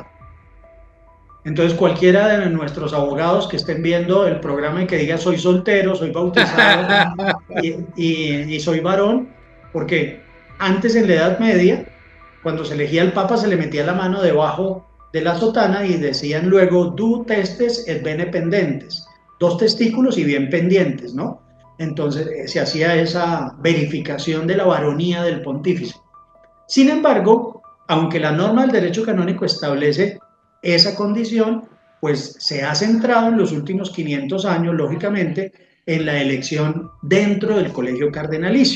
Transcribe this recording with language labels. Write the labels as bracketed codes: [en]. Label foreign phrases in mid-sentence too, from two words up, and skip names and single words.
[es] Entonces cualquiera de nuestros abogados que estén viendo el programa y que diga soy soltero, soy bautizado y soy varón, porque antes en la Edad Media, cuando se elegía el Papa, se le metía la mano debajo de la sotana y decían luego [la] du testes et bene pendentes, [es] 2 testículos y bien pendientes, ¿no? Entonces se hacía esa verificación de la varonía del pontífice. Sin embargo, aunque la norma del derecho canónico establece esa condición, pues se ha centrado en los últimos 500 años, lógicamente, en la elección dentro del colegio cardenalicio.